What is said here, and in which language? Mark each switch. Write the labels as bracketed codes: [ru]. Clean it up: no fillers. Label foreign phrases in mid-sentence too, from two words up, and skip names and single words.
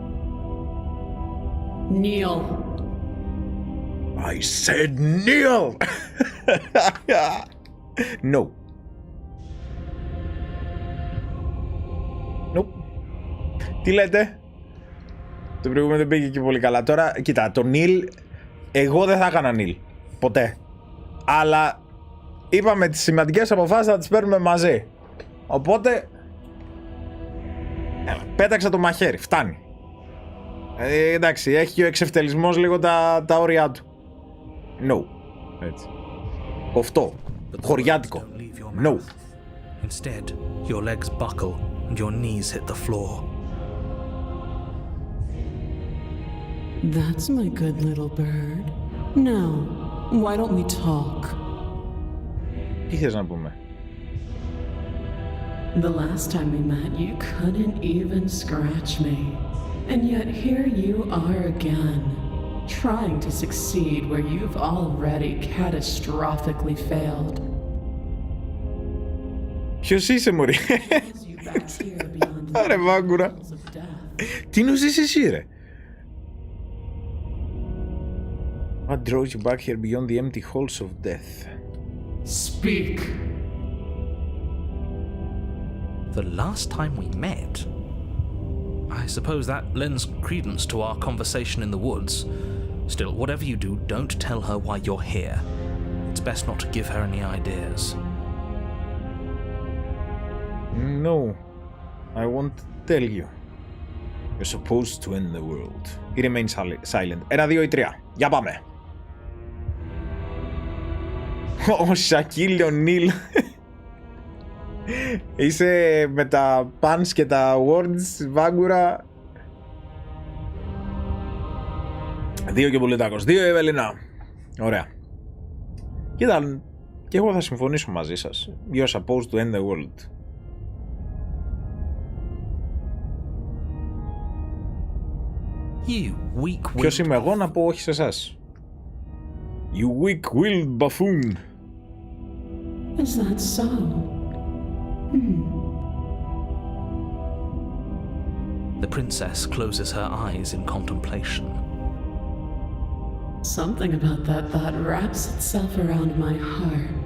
[en] Kneel. I said kneel! No. Nope. [el] Τι λέτε? Το προηγούμενο δεν πήγε και πολύ καλά. Τώρα, κοίτα, το kneel, εγώ δεν θα έκανα kneel. Ποτέ. Αλλά είπαμε τις σημαντικές αποφάσεις θα τις παίρνουμε μαζί. Οπότε Πέταξα το μαχαίρι, φτάνει. Εντάξει, έχει και ο εξευτελισμός λίγο τα όρια του. No. Έτσι. Αυτό. Χωριάτικο. [en] No. Instead, your legs buckle and your knees hit the floor. That's my good little bird. Now, why don't we talk? [el] Τι θες να πούμε? [en] The last time we met, you couldn't even scratch me. And yet here you are again, trying to succeed where you've already catastrophically failed. [el] Ποιος είσαι, μωρή? Άρε βάγκουρα. Τι νοσείς εσύ, ρε? [en] What draws you back here beyond the empty halls of death? Speak! The last time we met? I suppose that lends credence to our conversation in the woods. Still, whatever you do, don't tell her why you're here. It's best not to give her any ideas. No, I won't tell you. You're supposed to end the world. He remains silent. [el] 1, 2 ή 3. Για πάμε. Ο Σακίλ Ονίλ. Είσαι με τα puns και τα words, Βάγκουρα. 2 και Πολιτάκος. 2 η Ευελινά. Ωραία. Κοίτα, και εγώ θα συμφωνήσω μαζί σας. [en] You're supposed to end the world. You weak-willed. [el] Ποιος είμαι εγώ να πω όχι σε εσάς? [en] You weak-willed buffoon. Is that so? The princess closes her eyes in contemplation. Something about that thought wraps itself around my heart.